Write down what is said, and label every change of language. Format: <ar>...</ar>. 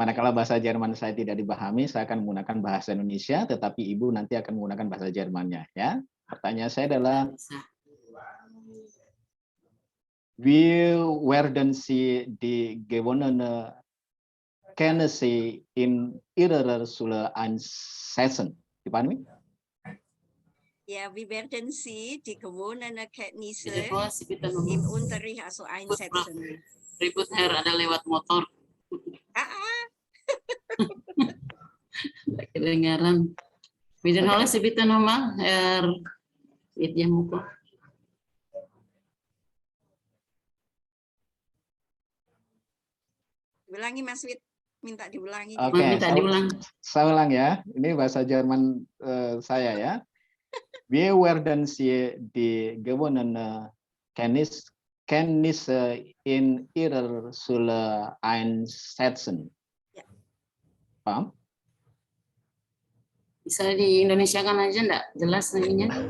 <id>bahasa Jerman saya tidak dipahami, saya akan menggunakan bahasa Indonesia, tetapi Ibu nanti akan menggunakan bahasa Jermannya ya. Pertanyaan saya adalah bisa.</id> <de>wie werden Sie die gewonnene Kenntnisse in Ihrer Schule einsetzen?</de> <id>Dipahami?</id> <de>Ja, wie werden Sie die gewonnene Kenntnisse Bitte Bos, bitte im noch. Unterricht also einsetzen?</de> <id>Ribut Herr, ada lewat motor. Nggak kedengaran.</id> <de>Wiederhole Sie bitte nochmal, Herr Widjamuko.</de> <id>Ulangi Mas Wid, minta diulangi. Oke, Minta diulang. saya ulang ya. Ini bahasa Jerman saya ya.</id> <de>Wie werden Sie die gewonnene Kenntnisse in Ihrer Schule einsetzen?</de> <id>Ya. Paham? Bisa di Indonesia kan aja enggak jelas ininya.</id>